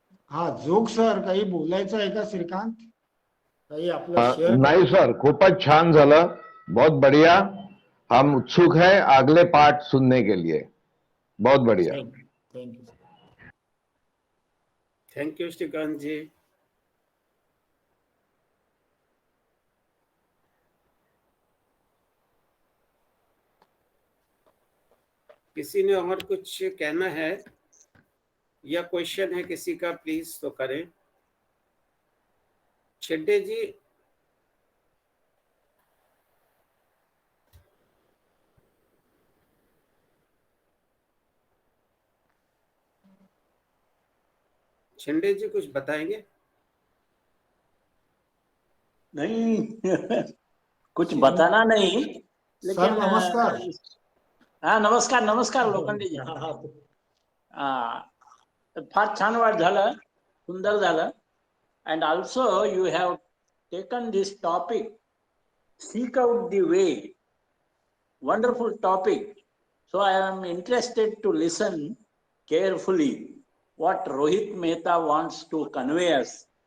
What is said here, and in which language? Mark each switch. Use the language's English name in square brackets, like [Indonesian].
[Marathi] हा, जोग सर काही बोलायचं आहे का श्रीकांत? काही आपलं शेअर नाही सर, खूपच छान झालं, [Hindi] बहुत बढ़िया। हम उत्सुक हैं अगले पार्ट सुनने के लिए। बहुत बढ़िया। [English] Thank you. Thank you Shrikant ji. [Hindi] किसी ने और कुछ कहना है या क्वेश्चन है किसी का, प्लीज तो करें। छिड्डे जी। छिंडे जी कुछ बताएंगे? नहीं कुछ बताना नहीं, लेकिन सर नमस्कार। हाँ नमस्कार, नमस्कार लोखंडे जी। [Marathi] फार छान वाट झालं, सुंदर झालं. [English] And also you have taken this topic, seek out the way. Wonderful topic. So I am interested to listen carefully what Rohit Mehta wants to convey us.